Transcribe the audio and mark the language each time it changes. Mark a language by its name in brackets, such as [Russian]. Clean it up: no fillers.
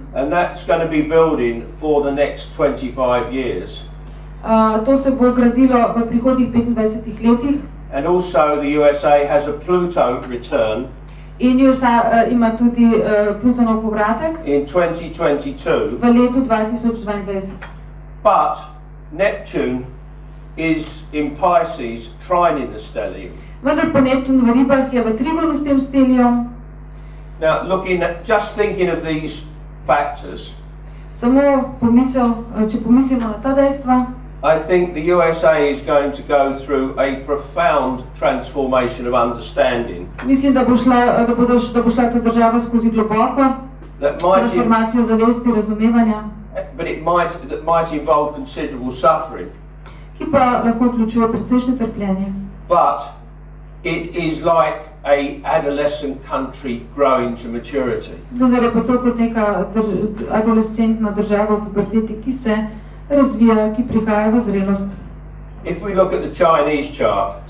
[English] And that's going to be building for the next 25 years. [Slovenian] To se bo gradilo v prihodnjih 25 letih. [English] And also the USA has a Pluto return [Slovenian] In USA ima tudi Plutonov povratek [English] in 2022. [Slovenian] v letu 2022. [English] But Neptune is in Pisces, trining the stellium. [Slovenian] Vendar pa Neptun v ribah je v trigonu s tem stelijem. [English] Now, just thinking of these factors, [Slovenian] Samo če pomislimo na ta dejstva, [English] I think the USA is going to go through a profound transformation of understanding [Slovenian] mislim, da bo šla ta država skozi globoko transformacijo zavesti, razumevanja, [English] that might involve considerable suffering. [Slovenian] ki pa lahko vključuje precejšnje trpljenje. [English] But it is like a adolescent country growing to maturity. [Slovenian] Vendar je pa to kot neka adolescentna država v puberteti, ki se razvija, ki prihaja v zrelost. [English] If we look at the Chinese chart,